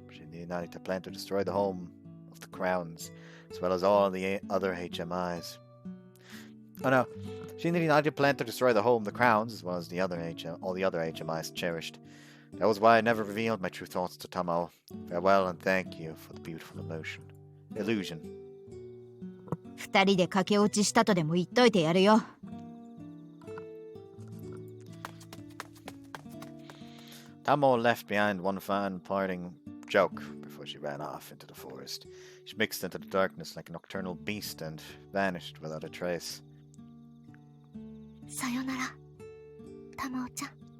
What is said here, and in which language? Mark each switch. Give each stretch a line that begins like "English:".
English: Shinji and Narita planned to destroy the home of the Crowns, as well as all the other HMIs. Oh no, Shinji and Narita planned to destroy the home of the Crowns, as well as all the other HMIs cherished. That was why I never revealed my true thoughts to Tamao. Farewell and thank you for the beautiful illusion.
Japanese: 2人で駆け落ちしたとでも言っといてやるよ。
English: Tamao left behind one fine parting joke before she ran off into the forest. She mixed into the darkness like a nocturnal beast and vanished without a trace.
Japanese: さよなら、玉緒ちゃん。